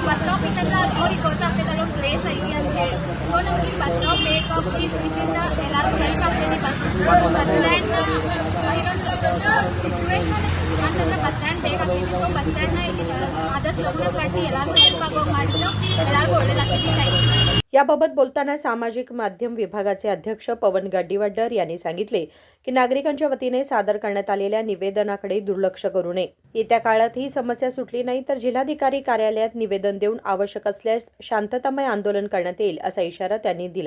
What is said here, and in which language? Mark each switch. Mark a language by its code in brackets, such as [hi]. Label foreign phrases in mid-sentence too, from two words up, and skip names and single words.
[en] bus stop [kn] ಇತ್ತಂದ್ರೆ ಅವ್ರಿಗೆ ಗೊತ್ತಾಗ್ತದೆ ಅಲ್ಲೊಂದು ಪ್ಲೇಸ್ ಐತಿ ಅಂತ ಹೇಳಿ. ಸೊ ನಮ್ಗೆ ಇಲ್ಲಿ [en] bus stop [kn] ಬೇಕು. ಇದರಿಂದ ಎಲ್ಲರಿಗೂ ಹೆಲ್ಪ್ ಆಗ್ತದೆ. [en] bus stand [kn] ಇದೊಂದು ಸಿಚುವೇಶನ್ ಅಂತಂದ್ರೆ [en] bus stand [kn] ಬೇಕಾಗ್ತೈತಿ. ಸೊ [en] bus standna [kn] ಇಲ್ಲಿ ಆದಷ್ಟು ಲಘು ಕಟ್ಟಿ ಎಲ್ಲರಿಗೂ ಹೆಲ್ಪ್ ಆಗೋಗಿ ಮಾಡಿದ್ರು ಎಲ್ಲರಿಗೂ ಒಳ್ಳೇದಾಗ್ತೈತಿ. [mr] याबाबत बोलताना सामाजिक माध्यम विभागाचे अध्यक्ष पवन गड्डीवाडर यांनी सांगितले की नागरिकांच्या वतीने सादर करण्यात आलेल्या निवेदनाकडे दुर्लक्ष करू नये. येत्या काळात ही समस्या सुटली नाही तर जिल्हाधिकारी कार्यालयात निवेदन देऊन आवश्यक असल्यास शांततामय आंदोलन करण्यात येईल असा इशारा त्यांनी दिला.